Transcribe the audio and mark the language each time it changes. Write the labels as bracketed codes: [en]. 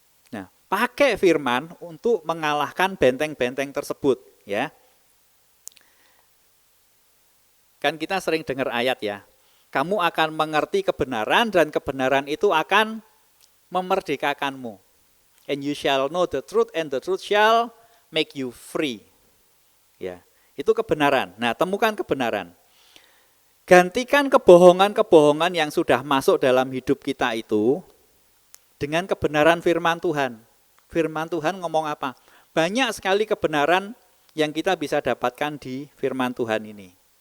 [id] Nah, pakai firman untuk mengalahkan benteng-benteng tersebut, ya. Kan kita sering dengar ayat ya. Kamu akan mengerti kebenaran dan kebenaran itu akan memerdekakanmu. [en] And you shall know the truth and the truth shall make you free. [id] Ya, itu kebenaran. Nah, temukan kebenaran. Gantikan kebohongan-kebohongan yang sudah masuk dalam hidup kita itu dengan kebenaran firman Tuhan. Firman Tuhan ngomong apa? Banyak sekali kebenaran yang kita bisa dapatkan di firman Tuhan ini.